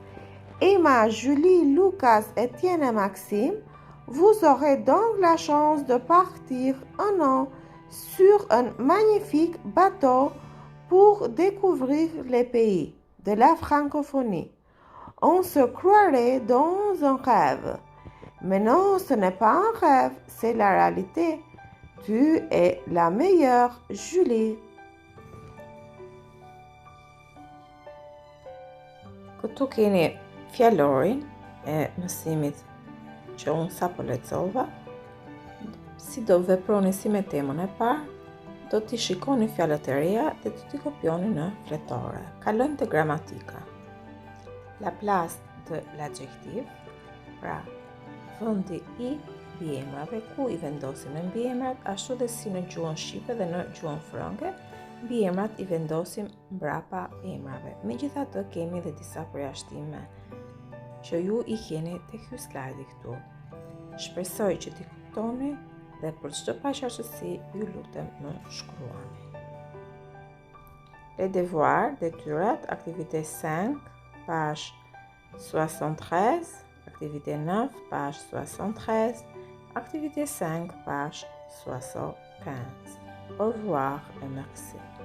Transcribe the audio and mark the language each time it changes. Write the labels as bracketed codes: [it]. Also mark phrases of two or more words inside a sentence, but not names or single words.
[fr] Emma, Julie, Lucas, Étienne et Maxime, vous aurez donc la chance de partir un an sur un magnifique bateau pour découvrir les pays de la francophonie. On se croirait dans un rêve. Mais non, ce n'est pas un rêve, c'est la réalité. Tu es la meilleure, Julie. [sq] Këtu keni fjalorin e mësimit që unë sapo lexova. Si do veproni si me temën e parë, do t'i shikoni fjalët e reja dhe do t'i kopjoni në fletore. Kalojmë te gramatika. [fr] La place de l'adjectif, [sq] pra vendi I mbiemrave, ku I vendosim në mbiemrat, ashtu dhe si në gjuhën shqipe dhe në gjuhën frënge, mbiemrat I vendosim mbrapa emrave. Megjithatë kemi edhe disa përjashtime që ju I keni tek ky slajdi këtu. Shpresoj që t'i kuptoni dhe për çdo paqartësi ju lutem më shkruani. [fr] Les devoirs, detyrat, activité 5, page 73, activité 9, page 73, activité 5, page 75. Au revoir et merci.